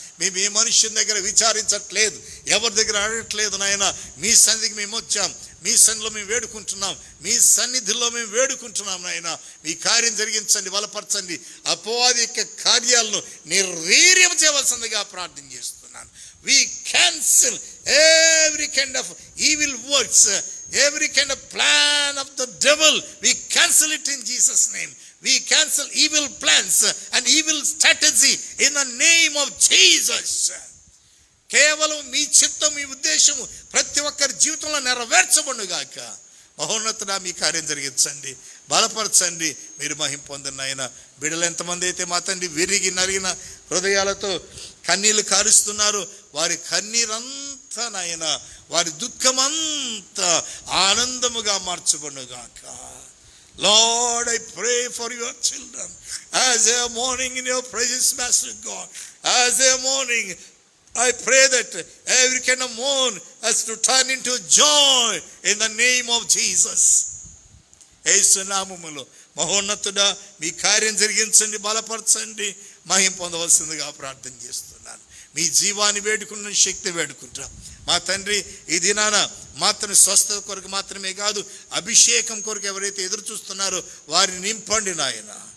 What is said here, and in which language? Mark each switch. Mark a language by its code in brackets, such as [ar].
[te] మేము ఏ మనుష్యుని దగ్గర విచారించట్లేదు, ఎవరి దగ్గర అడగట్లేదు నాయన. మీ సన్నిధికి మేము వచ్చాం, మీ సన్నిధిలో మేము వేడుకుంటున్నాం, మీ సన్నిధిలో మేము వేడుకుంటున్నాం నాయన. మీ కార్యం జరిగించండి, బలపరచండి. అపవాది యొక్క కార్యాలను నిర్వీర్యం చేయవలసిందిగా ప్రార్థన చేస్తున్నాను. [en] We cancel every kind of evil works, every kind of plan of the devil. We cancel it in Jesus' name. We cancel evil plans and evil strategy in the name of Jesus. [te] కేవలం మీ చిత్తం, మీ ఉద్దేశము ప్రతి ఒక్కరి జీవితంలో నెరవేర్చబడుగాక. మహోన్నతుడా, మీ కార్యం జరిగించండి, బలపరచండి, మీరు మహిమ పొందిన ఆయన. బిడ్డలు ఎంతమంది అయితే మా తండ్రి విరిగి నలిగిన హృదయాలతో కన్నీళ్లు కారుస్తున్నారు, వారి కన్నీరంతా నాయన, వారి దుఃఖమంతా ఆనందముగా మార్చబడుగాక. [en] Lord, I pray for your children as they are mourning in your presence, Master God. As they are mourning, I pray that every kind of mourn has to turn into joy in the name of Jesus. [te] యేసు నామములో మహోన్నతుడా, మీ కార్యం జరిగించండి, బలపరచండి, మహిమ పొందవలసిందిగా ప్రార్థన చేస్తున్నాను. మీ జీవాన్ని వేడుకున్న శక్తి వేడుకుంటాం మా తండ్రి. ఈ దినాన మాత్రం స్వస్థత కొరకు మాత్రమే కాదు, అభిషేకం కొరకు ఎవరైతే ఎదురు చూస్తున్నారో వారిని నింపండి నాయన.